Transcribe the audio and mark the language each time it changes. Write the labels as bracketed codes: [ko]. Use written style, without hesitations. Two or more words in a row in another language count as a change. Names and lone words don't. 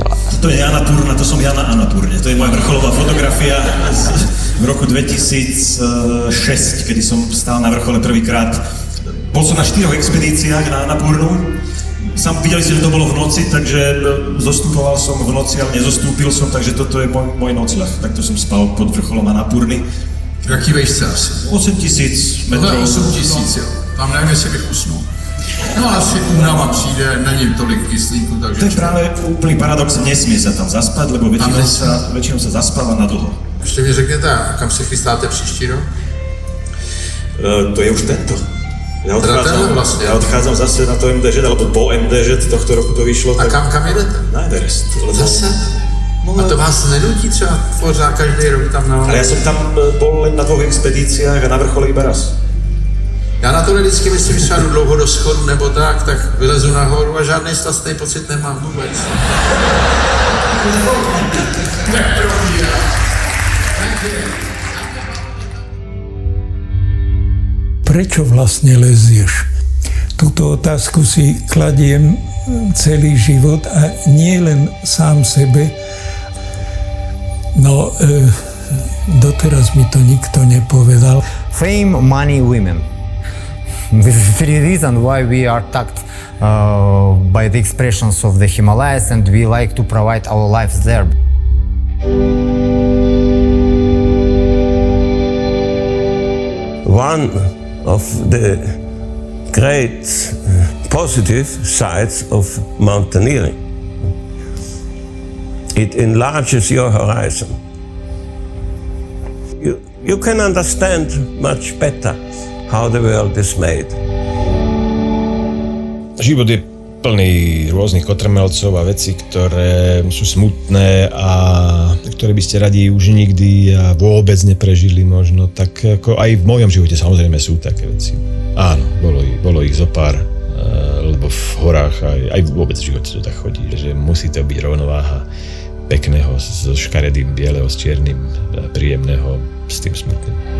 [sk] To je Jana Turna, to som Jana Turne. To je moja vrcholová fotografia v roku 2006, kedy som stál na vrchole prvýkrát. Bol som na 4 expedíciách na Annapurnu. Videli ste, že to bolo v noci, takže zostupoval som v noci, ale nezostúpil som, takže toto je môj nocľah. Takto som spal pod vrcholom Annapurny. [cs] Jaký vejšce asi? [sk] 8000 metrov. [cs] 8000, jo. Tam nevím, jestli bych usnul. No asi únava přijde, není tolik kyslíku, takže... [sk] To je práve úplný paradox, nesmie sa tam zaspať, lebo väčšinou sa zaspáva na dlho. [cs] Ještě mi řekněte, kam se chystáte příští rok? [sk] To je už tento. [cs] Vlastně. [sk] Ja odchádzam zase na to MDŽ, alebo po MDŽ, tohto roku to vyšlo. [cs] A kam jedete? Na Everest. Zase? A to vás nenutí třeba pořád každý rok tam na... [sk] Ale ja som tam bol len na 2 expedíciách a na vrchole iba raz. [cs] Já na tohle vždycky myslím, že jdu dlouho do schodu nebo tak vylezu nahoru a žádný stasný pocit nemám vůbec. [sk] Prečo vlastne lezieš? Túto otázku si kladiem celý život a nie len sám sebe. No, doteraz mi to nikto nepovedal. [en] Fame, money, women. This is the reason why we are tagged by the expressions of the Himalayas and we like to provide our lives there. One of the great positive sides of mountaineering. It enlarges your horizon. You can understand much better how the world is made. [sk] Život je plný rôznych kotrmelcov a vecí, ktoré sú smutné a ktoré by ste radi už nikdy a vôbec neprežili možno, tak ako aj v mojom živote samozrejme sú také veci. Áno, bolo ich zopár, lebo v horách aj vôbec v živote to tak chodí, že musí to byť rovnováha pekného so škaredým, bieleho, s čiernym, príjemného, s tým smutným.